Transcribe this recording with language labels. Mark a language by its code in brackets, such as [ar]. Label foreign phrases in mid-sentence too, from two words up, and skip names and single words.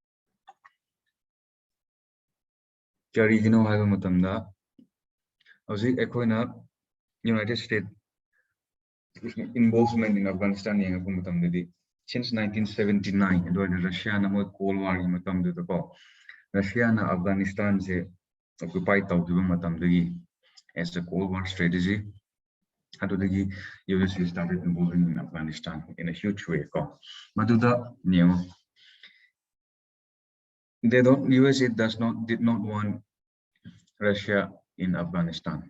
[mni] Karigino haiba matamda hauzik ekhoina [en] United States involvement in Afghanistan [mni] yenga matamdadi [en] since 1979 and Russia [mni] na mo Cold War gi matamda ko Russia na Afghanistan se occupy tawdiba matamdagi [en] as the Cold War strategy. The US started involving in Afghanistan in a huge way. USA did not want Russia in Afghanistan.